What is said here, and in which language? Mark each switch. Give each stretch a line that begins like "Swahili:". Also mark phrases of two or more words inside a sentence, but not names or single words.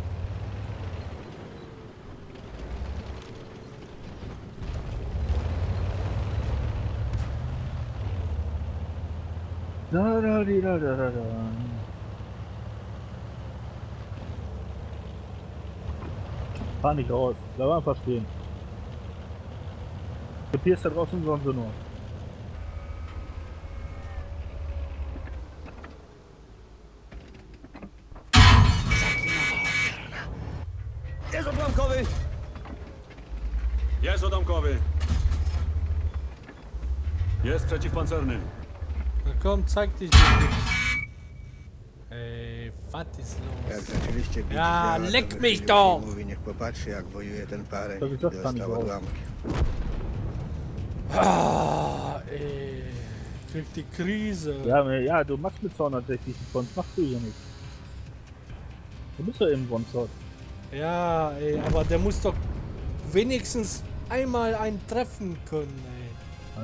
German: Da. Fahr nicht raus, bleib einfach stehen. Du pierst da draußen sonst nur.
Polish: Jest odłamkowy! Jest odamkowy. Jest przeciwpancerny.
German: Na komm, zeig dich, du Wichs. Ej, was ist
Polish: Jak
German: los?
Polish: zaczęliście bić
German: Ja,
Polish: działa,
German: leck
Polish: to
German: mich
Polish: wychylił
German: doch!
Polish: się i mówi, niech popatrzy, jak wojuje ten pareń. To I jest zostań dostał
German: raus.
Polish: odłamki.
German: Ah, ey. Krieg die Krise. Ja, du machst mit 260, sonst machst du hier nichts. Du bist ja im One-Shot. Ja, ey, aber der muss doch wenigstens einmal einen treffen können, ey.